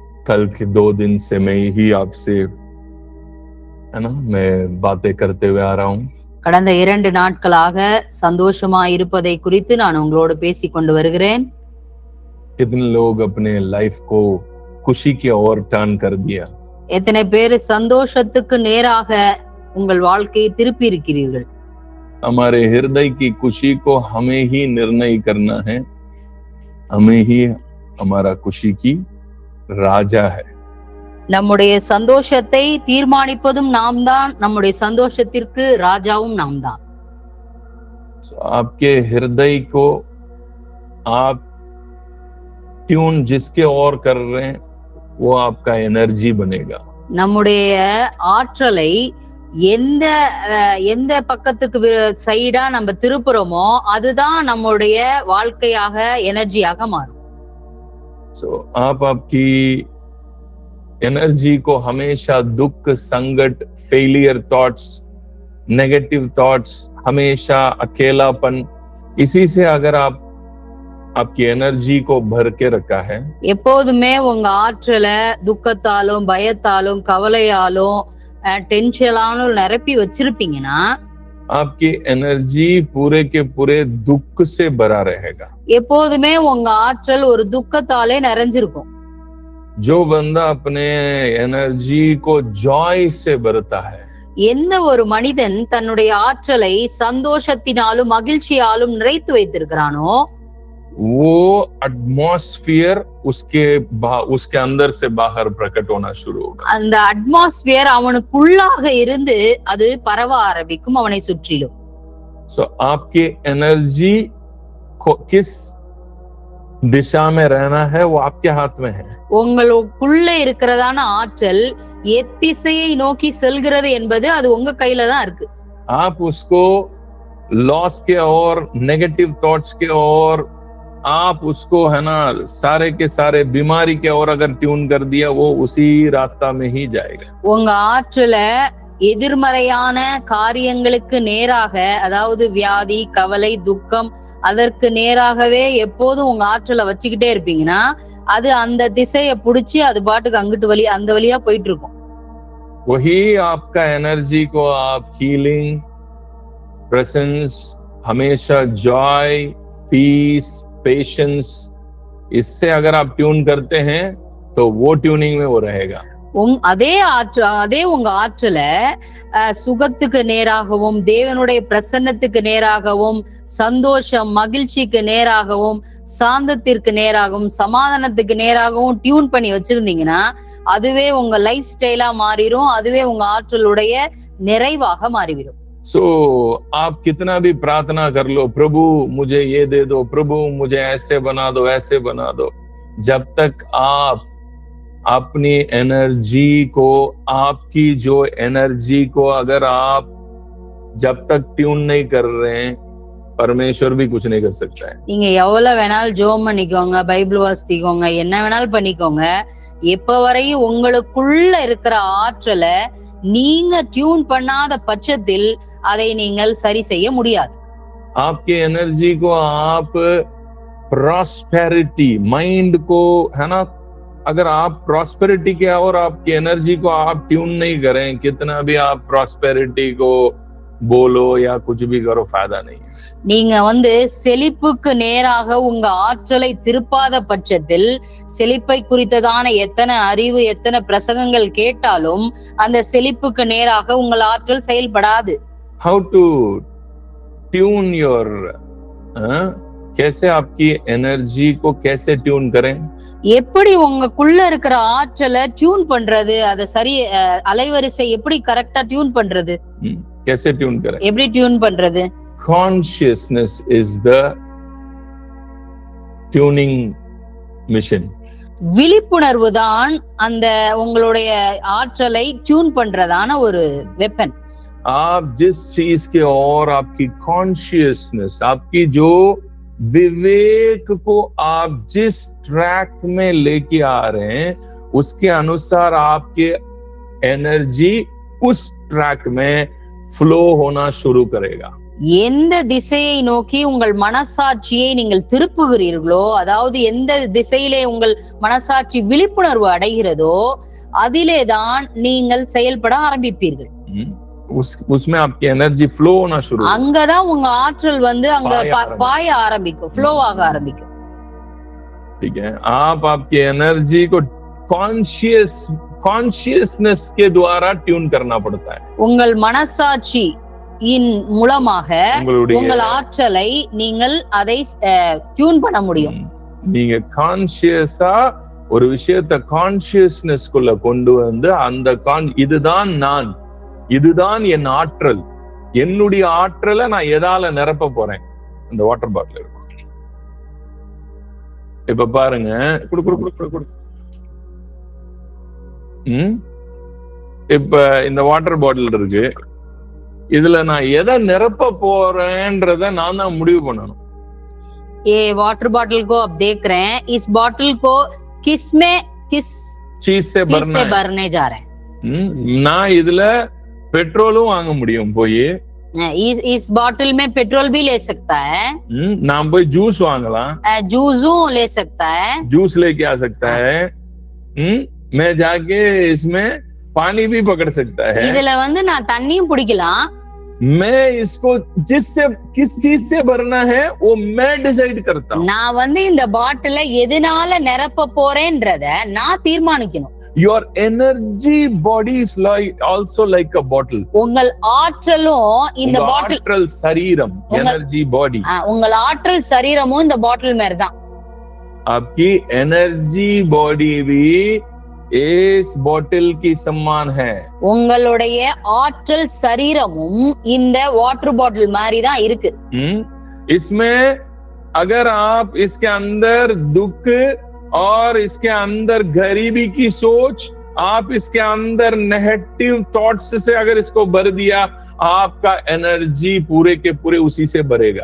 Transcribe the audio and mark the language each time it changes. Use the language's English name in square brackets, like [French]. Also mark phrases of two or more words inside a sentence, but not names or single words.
[Hindi] कल के 2 दिन से मैं ही आपसे है ना मैं बातें करते हुए आ रहा हूँ. [Tamil] கடந்த 2 நாட்களாக சந்தோஷமா இருப்பதை குறித்து நான் உங்களோடு பேசிக் கொண்டு வருகிறேன். [Hindi] कितने लोग अपने लाइफ को खुशी की ओर टर्न कर दिया. [Tamil] எத்தனை பேர் சந்தோஷத்துக்கு நேராக உங்கள் வாழ்க்கையை திருப்பி இருக்கிறீர்கள். [Hindi] हमारे हृदय की खुशी को हमें ही निर्णय करना है. हमें ही हमारा खुशी की राजा है. [Tamil] நம்முடைய சந்தோஷத்தை தீர்மானிப்பதும் நாம் தான், நம்முடைய சந்தோஷத்திற்கு ராஜாவும் நாம் தான். [Hindi] आपके हृदय को आप ट्यून जिसके ओर कर रहे हैं वो आपका एनर्जी बनेगा. [Tamil] நம்முடைய ஆற்றலை எந்த எந்த பக்கத்துக்கு சைடா நம்ம திருப்புறோமோ அதுதான் நம்முடைய வாழ்க்கையாக எனர்ஜியாக மாறும். [Hindi] So आप आपकी एनर्जी को हमेशा दुख, संकट, [English] failure thoughts, negative thoughts, [Hindi] हमेशा अकेलापन, इसी से अगर आप आपकी एनर्जी को भर के रखा है, [Tamil] எப்போதுமே உங்க ஆற்றலை துக்கத்தாலும் பயத்தாலும் கவலையாலும் டென்ஷனாலும் நிரப்பி வச்சிருப்பீங்கன்னா [Hindi] आपकी एनर्जी पूरे के पूरे दुख से भरा रहेगा. [Tamil] எப்போதுமே உங்க ஆற்றல் ஒரு துக்கத்தாலே நிறைஞ்சிருக்கும். [Hindi] जो बंदा अपने एनर्जी को जॉय से भरता है, [Tamil] எந்த ஒரு மனிதன் தன்னுடைய ஆற்றலை சந்தோஷத்தினாலும் மகிழ்ச்சியாலும் நிறைத்து வைத்திருக்கிறானோ [Hindi] वो एटमॉस्फेयर उसके अंदर से बाहर प्रकट होना शुरू होगा. [Tamil] அந்த அட்மாஸ்பியர் அவனுக்குள்ளாக இருந்து அது பரவ ஆரம்பிக்கும் அவனை சுற்றிலும். [Hindi] सो आपकी एनर्जी को किस दिशा में रहना है वो आपके हाथ में है. [Tamil] உங்களுக்குள்ள இருக்கிறதான ஆற்றல் எத்திசையை நோக்கி செல்கிறது என்பது அது உங்க கையில தான் இருக்கு. [Hindi] आप उसको लॉस के और [English] negative thoughts [Hindi] के और आप उसको है ना सारे के सारे बीमारी के और अगर ट्यून कर दिया वो उसी रास्ता में ही जाएगा. [Tamil] உங்க ஆற்றல எதிர்மறையான காரியங்களுக்கு நேராக, அதாவது வியாதி, கவலை, துக்கம், அதற்கு நேராகவே எப்போதும் உங்க ஆற்றலை வச்சுக்கிட்டே இருப்பீங்கன்னா அது அந்த திசையை புடிச்சு அது பாட்டுக்கு அங்கிட்டு அந்த வழியா போயிட்டு இருக்கும். [Hindi] वही आपका एनर्जी को आप [English] healing, presence, [Hindi] हमेशा [English] joy, peace, patience, [Hindi] इससे अगर आप ट्यून करते हैं तो वो ट्यूनिंग में वो रहेगा. [Tamil] அதே உங்க ஆற்றல சுகத்துக்கு நேராகவும், தேவனுடைய பிரசன்னத்துக்கு நேராகவும், சந்தோஷம் மகிழ்ச்சிக்கு நேராகவும், சாந்தத்திற்கு நேராகவும், சமாதானத்துக்கு நேராகவும் டியூன் பண்ணி வச்சிருந்தீங்கன்னா அதுவே உங்க [English] life style [Tamil] மாறிடும். அதுவே உங்க ஆற்றலுடைய நிறைவாக மாறிவிடும். [Hindi] सो आप कितना भी प्रार्थना कर लो, प्रभु मुझे ये दे दो, प्रभु मुझे ऐसे बना दो, ऐसे बना दो, जब तक आप अपनी एनर्जी को, आपकी जो एनर्जी को अगर आप जब तक ट्यून नहीं कर रहे हैं परमेश्वर भी कुछ नहीं कर सकता है. [Tamil] நீங்க எவ்வளவு வேணாலும் ஜெபம் பண்ணிக்கோங்க, பைபிள் வாசிக்கோங்க, என்ன வேணாலும் பண்ணிக்கோங்க, எப்ப வரையும் உங்களுக்குள்ள இருக்கிற ஆற்றலை நீங்க டியூன் பண்ணாத பட்சத்தில் அதை நீங்கள் சரி செய்ய முடியாது. [Hindi] आपकी एनर्जी को आप प्रॉस्पेरिटी, माइंड को है ना, अगर आप प्रॉस्पेरिटी के और आपकी एनर्जी को आप ट्यून नहीं करें, कितना भी आप प्रॉस्पेरिटी को बोलो या कुछ भी करो, फायदा नहीं है. [Tamil] நீங்க செழிப்புக்கு நேராக உங்க ஆற்றலை திருப்பாத பட்சத்தில் செழிப்பை குறித்ததான எத்தனை அறிவு, எத்தனை பிரசங்கங்கள் கேட்டாலும் அந்த செழிப்புக்கு நேராக உங்கள் ஆற்றல் செயல்படாது. [English] How to tune your [Hindi] कैसे आपकी एनर्जी को कैसे ट्यून करें? [Tamil] எப்படி உங்களுக்குள்ள இருக்கிற ஆற்றலை டியூன் பண்றது, அதை சரி அலைவரிசை எப்படி கரெக்டா டியூன் பண்றது? [Hindi] कैसे ट्यून करें? [Tamil] எப்படி டியூன் பண்றது? [English] Consciousness is the tuning mission. [Tamil] விழிப்புணர்வு தான் அந்த உங்களுடைய ஆற்றலை டியூன் பண்றதான ஒரு வெப்பன். [Hindi] आप जिस चीज के और आपकी कॉन्शियसनेस, आपकी जो विवेक को आप जिस ट्रैक में लेके आ रहे हैं उसके अनुसार आपके एनर्जी उस ट्रैक में फ्लो होना शुरू करेगा. [Tamil] எந்த திசையை நோக்கி உங்கள் மனசாட்சியை நீங்கள் திருப்புகிறீர்களோ, அதாவது எந்த திசையிலே உங்கள் மனசாட்சி விழிப்புணர்வு அடைகிறதோ அதிலேதான் நீங்கள் செயல்பட ஆரம்பிப்பீர்கள். [Hindi] उसमें आपकी एनर्जी फ्लो होना शुरू, [Tamil] அங்கதான் உங்க ஆற்றல் வந்து அங்க பாய ஆரம்பிக்கும், ஃப்ளோ ஆக ஆரம்பிக்கும். [Hindi] ठीक है, आप आपकी एनर्जी को कॉन्शियसनेस के द्वारा ट्यून करना पड़ता है. [Tamil] உங்கள் மனசாட்சி மூலமாக உங்கள் ஆற்றலை நீங்கள் அதை டியூன் பண்ண முடியும். நீங்க கான்சியஸா ஒரு விஷயத்தை கான்சியஸ்னஸ்க்குள்ள கொண்டு வந்து அந்த இதுதான் நான், இதுதான் என் ஆற்றல், என்னுடைய ஆற்றலை நான் எதால நிரப்ப போறேன்? இந்த [English] water bottle [Tamil] இருக்கும். இப்ப பாருங்க, இப்ப இந்த [English] water bottle [Tamil] இருக்கு, இதுல நான் எதை நிரப்ப போறேன்றத நான் தான் முடிவு பண்ணணும். [Hindi] ये [English] water bottle [Hindi] को अब देख रहे हैं, इस बॉटल को किस चीज से भरने जा रहे हैं. [Tamil] நான் இதுல பெட்ரோலும் வாங்க முடியும் போய், [Hindi] इस बॉटल में पेट्रोल भी ले सकता है. [Tamil] நான் போய் ஜூஸ் வாங்கலாம், [Hindi] जूसुம் ले सकता है, जूस लेके आ सकता है. मैं जाके इसमें पानी भी पकड़ सकता है. [Tamil] இதுல வந்து நான் தண்ணியும் குடிக்கலாம். [Hindi] मैं इसको किस चीज से भरना है वो मैं डिसाइड करता हूं. [Tamil] நான் வந்து இந்த பாட்டில எதனால நிரப்ப போறேன்றத நான் தீர்மானிக்கணும். [English] Your energy body is also like a bottle. [Tamil] உங்கள் ஆற்றலும் இந்த பாட்டில், ஆற்றல் சரீரம், [English] energy body, [Tamil] உங்கள் ஆற்றல் சரீரமும் இந்த பாட்டில் மாதிரி தான். [Hindi] आपकी [English] energy body [Hindi] भी इस बॉटल की समान है. [Tamil] உங்களுடைய ஆற்றல் சரீரமும் இந்த [English] water bottle [Tamil] மாதிரி தான் இருக்கு. [Hindi] इसमें अगर आप इसके अंदर दुख और इसके अंदर गरीबी की सोच, आप इसके अंदर [English] negative thoughts [Hindi] से अगर इसको भर दिया, आपका எனர்ஜி पूरे के पूरे उसी से भरेगा.